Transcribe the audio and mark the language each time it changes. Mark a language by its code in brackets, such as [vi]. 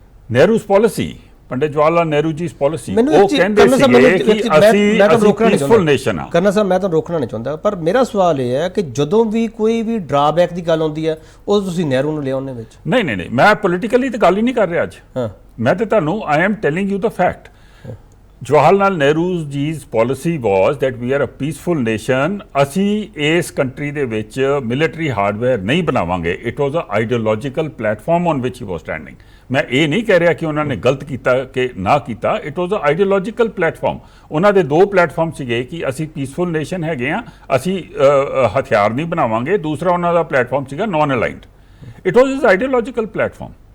[pa] ਨਹਿਰੂ's policy, Pandit Jawahar Lal Nehru ji policy, ਉਹ ਕਹਿੰਦੇ ਸੀਗੇ ਕਿ ਅਸੀਂ ਪੀਸਫੁਲ ਨੇਸ਼ਨ ਆ। ਕਰਨਾ ਸਾਹਿਬ, ਮੈਂ ਤੁਹਾਨੂੰ ਰੋਕਣਾ ਨਹੀਂ ਚਾਹੁੰਦਾ, ਪਰ ਮੇਰਾ ਸਵਾਲ ਇਹ ਹੈ ਕਿ ਜਦੋਂ ਵੀ ਕੋਈ ਵੀ ਡਰਾਬੈਕ ਦੀ ਗੱਲ ਆਉਂਦੀ ਹੈ ਉਹ ਤੁਸੀਂ ਨਹਿਰੂ ਨੂੰ ਲਿਆਉਂਦੇ ਵਿੱਚ? ਨਹੀਂ ਨਹੀਂ ਨਹੀਂ, ਮੈਂ ਪੋਲੀਟੀਕਲੀ ਤਾਂ ਗੱਲ ਹੀ ਨਹੀਂ ਕਰ ਰਿਹਾ ਅੱਜ। ਮੈਂ ਤੇ ਤੁਹਾਨੂੰ [en] I am telling you the fact. Jawahar Lal Nehru ji's policy was that we are a peaceful nation। [pa] ਅਸੀਂ ਇਸ ਕੰਟਰੀ ਦੇ ਵਿੱਚ ਮਿਲਟਰੀ ਹਾਰਡਵੇਅਰ ਨਹੀਂ ਬਣਾਵਾਂਗੇ। [en] It was a ideological platform on which he was standing. [pa] ਮੈਂ ਇਹ ਨਹੀਂ ਕਹਿ ਰਿਹਾ ਕਿ ਉਹਨਾਂ ਨੇ ਗਲਤ ਕੀਤਾ ਕਿ ਨਾ ਕੀਤਾ। [en] It was a ideological platform. [pa] ਉਹਨਾਂ ਦੇ ਦੋ ਪਲੇਟਫਾਰਮ ਸੀਗੇ ਕਿ ਅਸੀਂ ਪੀਸਫੁਲ ਨੇਸ਼ਨ ਹੈਗੇ ਆ, ਅਸੀਂ ਹਥਿਆਰ ਨਹੀਂ ਬਣਾਵਾਂਗੇ। ਦੂਸਰਾ ਉਹਨਾਂ ਦਾ ਪਲੇਟਫਾਰਮ ਸੀਗਾ naan aligned. [en] It was his ideological platform.